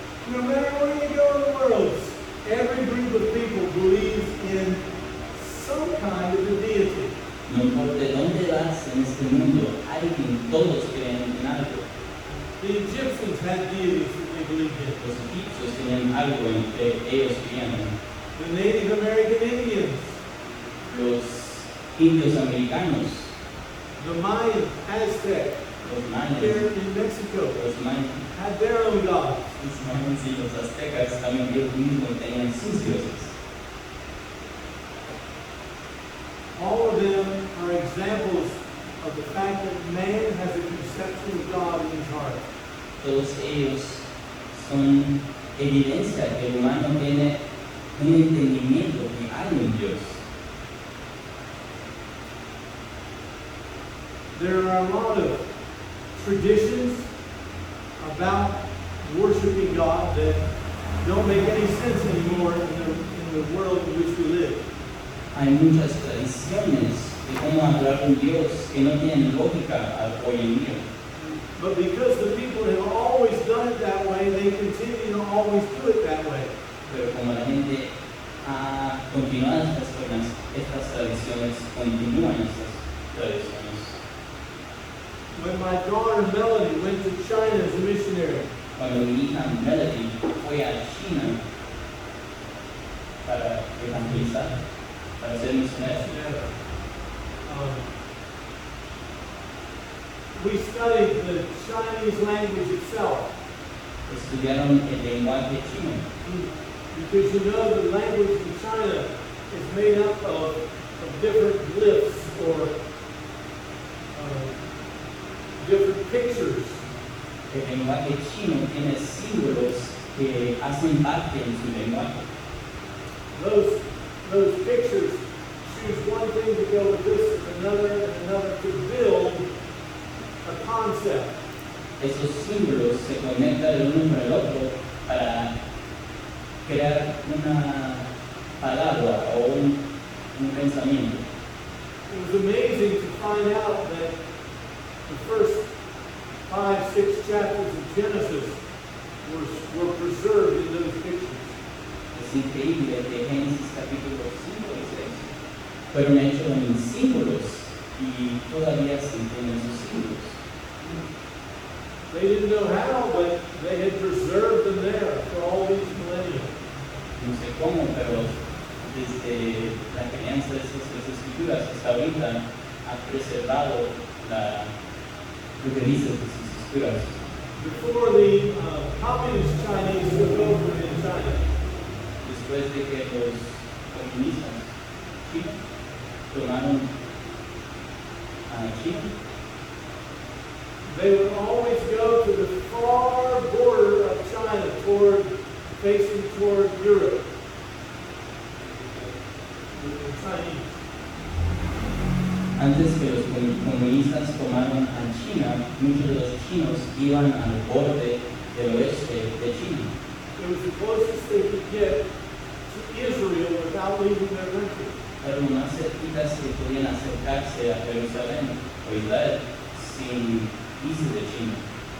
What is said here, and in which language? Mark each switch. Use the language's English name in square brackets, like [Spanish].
[English] No matter where you go in the world, every group of people believes in some kind of a deity. [Spanish] No importa dónde vas en este mundo, todos creen en algo. [English] The Egyptians had deities that they believed in. [Spanish] Los egipcios tenían algo en que ellos creían en. [English] The Native American Indians, [Spanish] Los indios americanos, [English] the Mayan, Aztec, [Spanish] los mayas, [English] here in Mexico, [Spanish] los mayas, [English] had their own gods. [Spanish] y los aztecas también ellos mismos tenían sus dioses. [English] All of them are examples of the fact that man has a conception of God in his heart. [Spanish] Todos ellos son evidencia que el humano tiene un entendimiento que hay un Dios. [English] There are a lot of traditions about worshiping God that don't make any sense anymore in the world in which we live. [Spanish] Hay muchas tradiciones de cómo adorar a un Dios que no tienen lógica hoy en día. [English] But because the people have always done it that way, they continue to always do it that way. [Spanish] Pero como la gente ha continuado estas tradiciones, continúan estas tradiciones. [English] When my daughter Melody went to China as a missionary, [Spanish] Cuando mi hija Melody fue a China para evangelizar, para ser misionera, [English] we studied studied the Chinese language itself. [Spanish] Estudiaron el lenguaje chino, [English] Because you know the language in China is made up of different glyphs or different pictures. [Spanish] el lenguaje chino tiene símbolos que hacen parte en su lenguaje. [English] Those pictures choose one thing to go with this and another to build a concept. [Spanish] Esos símbolos se conectan el uno con el otro para crear una palabra o un pensamiento. [English] It was amazing to find out that the first 5-6 chapters of Genesis were preserved in those pictures. [Spanish] Es increíble que Génesis capítulo 5 y 6 fueron hechos en símbolos y todavía se entienden esos símbolos. [English] They didn't know how, but they had preserved them there for all these millennia. [Spanish] No sé cómo, pero desde la crianza de esas escrituras hasta ahorita ha preservado lo que dice de sus escrituras. [English] Before the communist Chinese took over in China, [Spanish] Después de que los comunistas chinos tomaron a China, [English] they would always go to the far border of China, facing toward Europe. The Chinese. [Spanish] antes que los comunistas tomaron a China, muchos de los chinos iban al borde del oeste de China. [English] It was the closest they could get to Israel without leaving their country. [Spanish] Era lo más cerquitas que podían acercarse a Jerusalén o Israel sin irse de China.